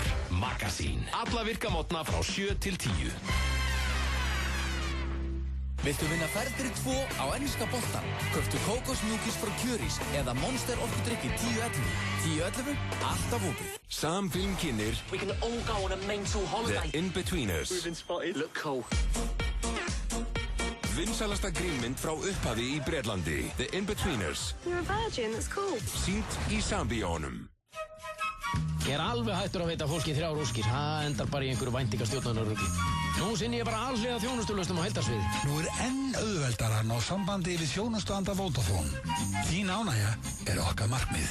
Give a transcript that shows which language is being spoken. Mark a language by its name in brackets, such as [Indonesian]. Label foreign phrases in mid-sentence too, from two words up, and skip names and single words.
[Icelandic] Magasín. Alla virka mótna frá 7 til 10. Viltu vinna ferð fyrir 2 á enska boltan? Kauptu kókosmjúkis frá Kjörís eða Monster orkudrykki 1011. 1011, alltaf opið. Samfilm kynir [English] We can all go on a mental holiday. The In-Betweeners. We've been spotted. Look cool. [Icelandic] Vinsælasta grínmynd frá upphafi í Bretlandi. [English] The In-Betweeners. You're a virgin, that's cool. [Icelandic] Sýnt í Sambíónum. Ég er alveg hættur að veita fólki 3 óskir. Það endar bara í einhverju væntingastjórnunarrugli. Nú sinni ég bara alhliða þjónustulausnum á heildarsviði. Nú er enn auðveldara að ná sambandi við þjónustuanda Vodafone. Þín ánægja er okkar markmið.